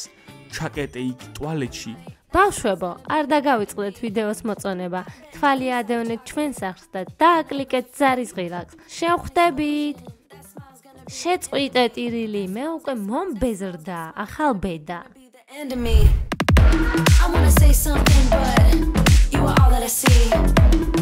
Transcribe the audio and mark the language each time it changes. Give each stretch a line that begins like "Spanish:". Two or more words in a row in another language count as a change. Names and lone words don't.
Georgian: ჩაკეტე იქ ტუალეტში. ბავშვებო, არ დაგავიწყდეთ ვიდეოს მოწონება. თვალი ადევნეთ ჩვენ სახლს და დააკლიკეთ ზარის ღილაკს. შევხვდებით. შეწყვიტე ტირილი, მე უკვე მომბეზრდა, ახალ ბედა.
English: I wanna say something, but you are all that I see.